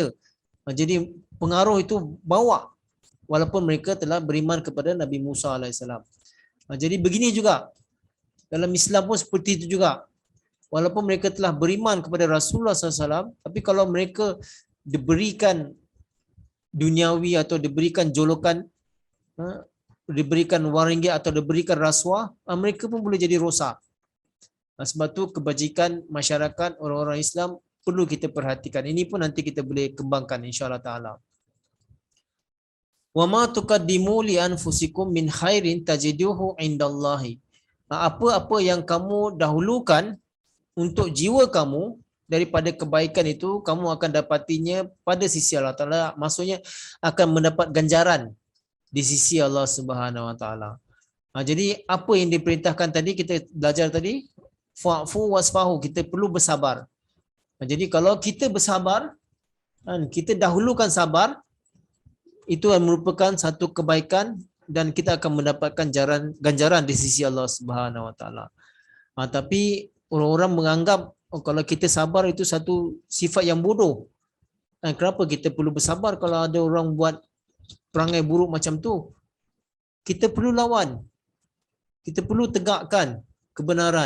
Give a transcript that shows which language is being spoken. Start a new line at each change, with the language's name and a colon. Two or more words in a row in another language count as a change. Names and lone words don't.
Malay: Jadi pengaruh itu bawa walaupun mereka telah beriman kepada Nabi Musa AS. Jadi begini juga dalam Islam pun seperti itu juga. Walaupun mereka telah beriman kepada Rasulullah SAW, tapi kalau mereka diberikan duniawi atau diberikan jolokan, diberikan wang ringgit atau diberikan rasuah, mereka pun boleh jadi rosak. Sebab tu kebajikan masyarakat orang-orang Islam perlu kita perhatikan. Ini pun nanti kita boleh kembangkan
Arabic: إن شاء الله تعالى. وما تقدموا لأنفسكم من خير تجدوه عند الله.
Malay: Apa-apa yang kamu dahulukan untuk jiwa kamu daripada kebaikan itu, kamu akan dapatinya pada sisi Allah Ta'ala. Maksudnya akan mendapat ganjaran di sisi Allah
Arabic: سبحانه وتعالى.
Malay: Jadi apa yang diperintahkan tadi, kita belajar tadi,
Arabic: فاعفوا واصفحوا,
Malay: kita perlu bersabar. Jadi kalau kita bersabar, kita dahulukan sabar, itu merupakan satu kebaikan dan kita akan mendapatkan ganjaran di sisi Allah
Arabic: سبحانه وتعالى.
Malay: Tapi orang-orang menganggap kalau kita sabar itu satu sifat yang bodoh. Kenapa kita perlu bersabar kalau ada orang buat perangai buruk macam tu? Kita perlu lawan. Kita perlu tegakkan kebenaran.